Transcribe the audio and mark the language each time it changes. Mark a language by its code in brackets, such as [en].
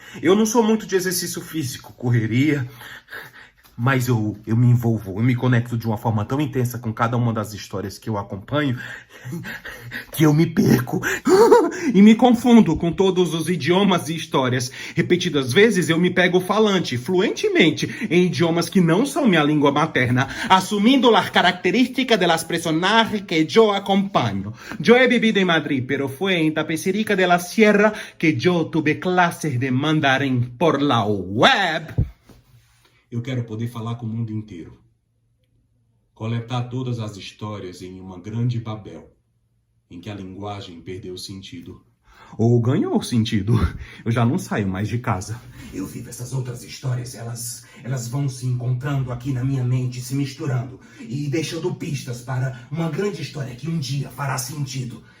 [pt] Eu não sou muito de exercício físico, correria, mas eu me envolvo, eu me conecto de uma forma tão intensa com cada uma das histórias que eu acompanho, que eu me perco e me confundo com todos os idiomas e histórias. Repetidas vezes eu me pego falante, fluentemente, em idiomas que não são minha língua materna, assumindo [es] las características de las personajes que yo acompaño. Yo he vivido en Madrid, pero fue en Tapecerica de la Sierra que yo tuve clases de mandarín por la web. [pt] Eu quero poder falar com o mundo inteiro. Coletar todas as histórias em uma grande Babel, em que a linguagem perdeu sentido. Ou ganhou sentido. Eu já não saio mais de casa. Eu vivo essas outras histórias, elas vão se encontrando aqui na minha mente, se misturando e deixando pistas para uma grande história que um dia fará sentido.